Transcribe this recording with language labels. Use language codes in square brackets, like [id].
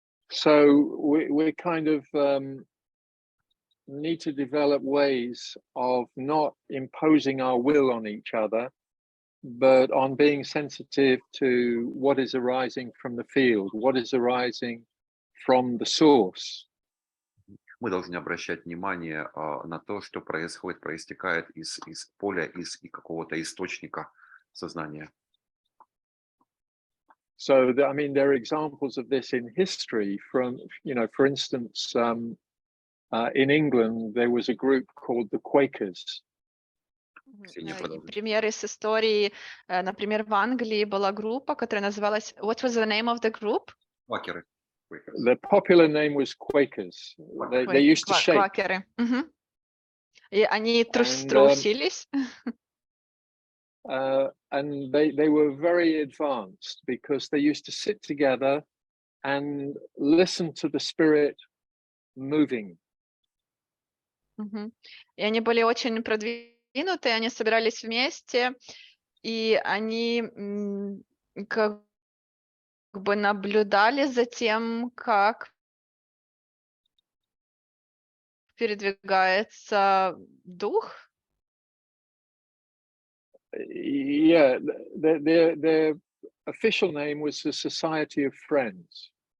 [en] So we kind of need to develop ways of not imposing our will on each other, but on being sensitive to what is arising from the field, what is arising from the source. [ru] Мы должны обращать внимание на то, что происходит, проистекает из поля, из какого-то источника сознания. [en] So, I mean, there are examples of this in history from, for instance, in England, there was a group called the Quakers. [ru] Ксения, И продолжи. примеры с истории, например, в Англии была группа, которая называлась... [en] What was the name of the group? [ru] Квакеры. [en] The popular name was Quakers. They used to shake. [ru] Квакеры. Мгм. И они [en] And, [ru] трусились. [en] and they were very advanced because they used to sit together and listen to the spirit moving. Мгм. [ru] И они были очень продвинуты, они собирались вместе, и они как бы наблюдали за тем, как передвигается дух. [en] Yeah, their official name was the Society of Friends.